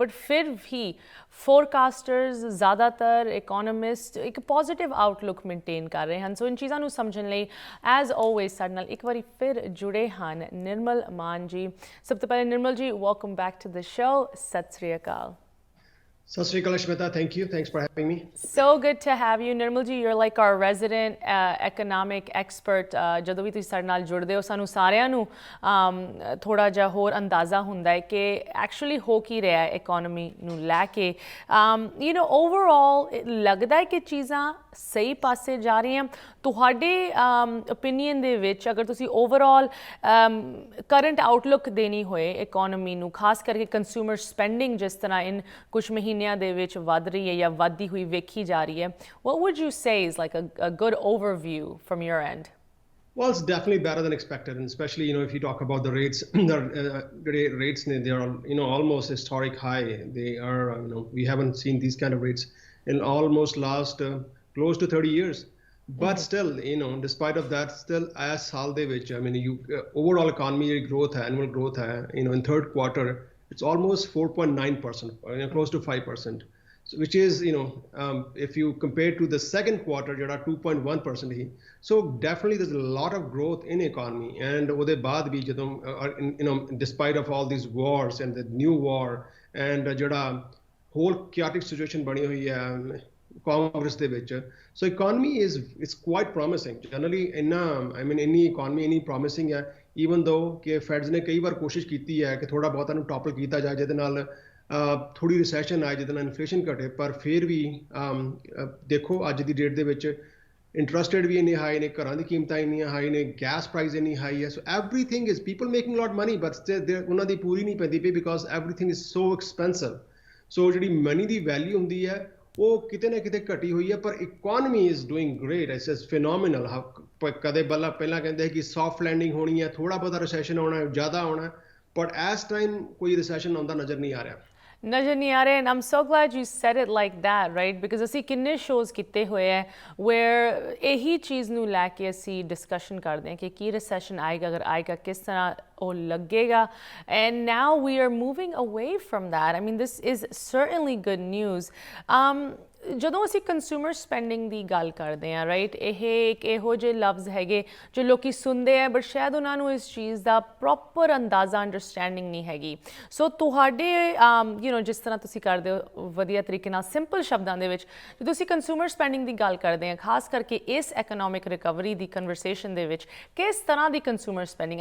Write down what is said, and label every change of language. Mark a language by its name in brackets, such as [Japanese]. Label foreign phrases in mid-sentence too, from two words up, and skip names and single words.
[Punjabi] ਬਟ ਫਿਰ ਵੀ ਫੋਰਕਾਸਟਰਸ, ਜ਼ਿਆਦਾਤਰ ਇਕੋਨੋਮਿਸਟ ਇੱਕ [English] positive outlook maintain [Punjabi] ਕਰ ਰਹੇ ਹਨ। ਸੋ ਇਨ ਚੀਜ਼ਾਂ ਨੂੰ ਸਮਝਣ ਲਈ [English] as always [Punjabi] ਸਾਡੇ ਨਾਲ ਇੱਕ ਵਾਰੀ ਫਿਰ ਜੁੜੇ ਹਨ ਨਿਰਮਲ ਮਾਨ ਜੀ। ਸਭ ਤੋਂ ਪਹਿਲੇ ਨਿਰਮਲ ਜੀ, [English] welcome back to the show. [Punjabi] ਸਤਿ ਸ੍ਰੀ ਅਕਾਲ। ਸਤਿ ਸ੍ਰੀ ਅਕਾਲ, Aashmeeta. [English] Thank you. Thanks for having me. So good to have you. Nirmal ji, you're like our resident economic expert. [Punjabi] ਜਦੋਂ ਵੀ ਤੁਸੀਂ ਸਾਡੇ ਨਾਲ ਜੁੜਦੇ ਹੋ, ਸਾਨੂੰ ਸਾਰਿਆਂ ਨੂੰ ਥੋੜਾ ਜਿਹਾ ਹੋਰ ਅੰਦਾਜ਼ਾ ਹੁੰਦਾ ਹੈ ਕਿ ਐਕਚੁਅਲੀ ਹੋ ਕੀ ਰਿਹਾ ਹੈ ਇਕੋਨਮੀ ਨੂੰ ਲੈ ਕੇ। ਓਵਰਆਲ ਲੱਗਦਾ ਹੈ ਕਿ ਚੀਜ਼ਾਂ ਸਹੀ ਪਾਸੇ ਜਾ ਰਹੀਆਂ। ਤੁਹਾਡੇ ਓਪੀਨੀਅਨ ਦੇ ਵਿੱਚ ਅਗਰ ਤੁਸੀਂ [English] overall current outlook [Punjabi] ਦੇਣੀ ਹੋਏ ਇਕੋਨਮੀ ਨੂੰ, ਖਾਸ ਕਰਕੇ [English] consumer spending [Punjabi] ਜਿਸ ਤਰ੍ਹਾਂ ਇਨ ਕੁਝ ਮਹੀਨੇ ਮਹੀਨਿਆਂ ਦੇ ਵਿੱਚ ਵੱਧ ਰਹੀ ਹੈ ਜਾਂ ਵੱਧਦੀ ਹੋਈ ਵੇਖੀ ਜਾ ਰਹੀ ਹੈ? [English] What would you say is like a good overview from your end? Well, it's definitely better than expected, and especially if you talk about the rates, the rates they are almost historic high. They are we haven't seen these kind of rates in almost last close to 30 years. But still, despite of that, still as [Punjabi] ਸਾਲ ਦੇ ਵਿੱਚ, [English] I mean, overall economy growth, annual growth, in third quarter, it's almost 4.9%, close to 5%. So, which is, if you compare to the second quarter, [Punjabi] ਜਿਹੜਾ 2.1% ਹੀ. [English] So definitely there's a lot of growth in economy. [Punjabi] And ਉਹਦੇ ਬਾਅਦ ਵੀ ਜਦੋਂ, [English] despite of all these wars and the new war and ਜਿਹੜਾ whole chaotic situation [Punjabi] ਬਣੀ ਹੋਈ ਹੈ ਕਾਂਗਰਸ ਦੇ ਵਿੱਚ, [English] so economy is quite promising. [Punjabi] Generally ਇੰਨੀ economy ਇੰਨੀ promising ਹੈ, [English] even though [Punjabi] ਕਿ ਫੈਡਸ ਨੇ ਕਈ ਵਾਰ ਕੋਸ਼ਿਸ਼ ਕੀਤੀ ਹੈ ਕਿ ਥੋੜਾ ਬਹੁਤਾ ਨੂੰ ਟੌਪਲ ਕੀਤਾ ਜਾਏ ਜਿਹਦੇ ਨਾਲ ਥੋੜੀ ਰਿਸੈਸ਼ਨ ਆਏ, ਜਿਹਦੇ ਨਾਲ ਇਨਫਲੇਸ਼ਨ ਘਟੇ, ਪਰ ਫਿਰ ਵੀ ਦੇਖੋ ਅੱਜ ਦੀ ਡੇਟ ਦੇ ਵਿੱਚ [English] interest rate [Punjabi] ਵੀ ਇੰਨੇ ਹਾਈ ਨੇ, ਘਰਾਂ ਦੀ ਕੀਮਤਾਂ ਇੰਨੀਆਂ ਹਾਈ ਨੇ, [English] gas price [Punjabi] ਇੰਨੀ ਹਾਈ ਹੈ, [English] so everything is people making lot money, [Punjabi] ਬਟ ਉਹਨਾਂ ਦੀ ਪੂਰੀ ਨਹੀਂ ਪੈਂਦੀ ਪਈ [English] because everything is so expensive. [Punjabi] ਸੋ ਜਿਹੜੀ ਮਨੀ ਦੀ ਵੈਲਿਊ ਹੁੰਦੀ ਹੈ ਉਹ ਕਿਤੇ ਨਾ ਕਿਤੇ ਘਟੀ ਹੋਈ ਹੈ, ਪਰ [English] economy is doing great. it's phenomenal. [Punjabi] ਕਦੇ ਪਹਿਲਾਂ ਕਹਿੰਦੇ ਕਿ [English] soft landing [Punjabi] ਹੋਣੀ ਹੈ, ਥੋੜਾ ਬਹੁਤਾ ਰਿਸੈਸ਼ਨ ਆਉਣਾ, ਜ਼ਿਆਦਾ ਆਉਣਾ, ਬਟ ਇਸ ਟਾਈਮ ਕੋਈ ਰਿਸੈਸ਼ਨ ਆਉਂਦਾ ਨਜ਼ਰ ਨਹੀਂ ਆ ਰਿਹਾ. ਨਜ਼ਰ ਨਹੀਂ ਆ ਰਿਹਾ, [English] and I'm so glad you said it like that, right? [Punjabi] Because ਅਸੀਂ ਕਿੰਨੇ ਸ਼ੋਜ਼ ਕੀਤੇ ਹੋਏ ਹੈ where ਇਹੀ ਚੀਜ਼ ਨੂੰ ਲੈ ਕੇ ਅਸੀਂ ਡਿਸਕਸ਼ਨ ਕਰਦੇ ਹਾਂ ਕਿ ਕੀ ਰਿਸੈਸ਼ਨ ਆਏਗਾ, ਅਗਰ ਆਏਗਾ ਕਿਸ ਤਰ੍ਹਾਂ ਉਹ ਲੱਗੇਗਾ, [English] and now we are moving away from that. I mean, this is certainly good news. [Punjabi] ਜਦੋਂ ਅਸੀਂ [English] consumer spending [Punjabi] ਦੀ ਗੱਲ ਕਰਦੇ ਹਾਂ, ਰਾਈਟ, ਇਹ ਇੱਕ ਇਹੋ ਜਿਹੇ ਲਫ਼ਜ਼ ਹੈਗੇ ਜੋ ਲੋਕੀ ਸੁਣਦੇ ਆ ਬਟ ਸ਼ਾਇਦ ਉਹਨਾਂ ਨੂੰ ਇਸ ਚੀਜ਼ ਦਾ ਪ੍ਰੋਪਰ ਅੰਦਾਜ਼ਾ ਅੰਡਰਸਟੈਂਡਿੰਗ ਨਹੀਂ ਹੈਗੀ. ਸੋ ਤੁਹਾਡੇ ਜਿਸ ਤਰ੍ਹਾਂ ਤੁਸੀਂ ਕਰਦੇ ਹੋ ਵਧੀਆ ਤਰੀਕੇ ਨਾਲ ਸਿੰਪਲ ਸ਼ਬਦਾਂ ਦੇ ਵਿੱਚ, ਜਦੋਂ ਅਸੀਂ [English] consumer spending [Punjabi] ਦੀ ਗੱਲ ਕਰਦੇ ਹਾਂ ਖਾਸ ਕਰਕੇ ਇਸ [English] economic recovery [Punjabi] ਦੀ ਕਨਵਰਸੇਸ਼ਨ ਦੇ ਵਿੱਚ, ਕਿਸ ਤਰ੍ਹਾਂ ਦੀ [English] consumer spending?